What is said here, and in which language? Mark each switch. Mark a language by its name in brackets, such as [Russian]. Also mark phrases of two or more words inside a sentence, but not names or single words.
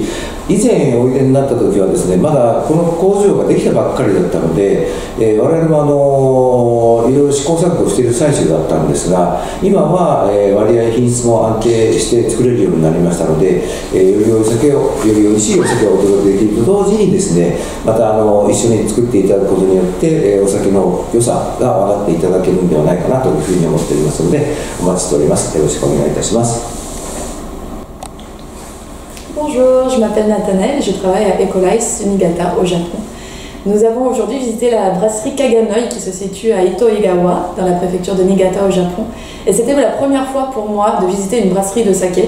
[Japanese] 以前おいでになった時はですねまだこの工場ができたばっかりだったので、我々もいろいろ試行錯誤している最中だったんですが、今は割合品質も安定して作れるようになりましたので、より美味しいお酒をお届けできると同時にですねまた一緒に作っていただくことによって、お酒の良さが分かっていただけるんではないかなというふうに思っておりますのでお待ちしております。よろしくお願いいたします。 [French] Bonjour, je m'appelle Nathanaël et je travaille à Ecolice Niigata au Japon. Nous avons aujourd'hui visité la brasserie Kaganoi qui se situe à Ito-Egawa, dans la préfecture de Niigata au Japon. Et c'était la première fois pour moi de visiter une brasserie de saké.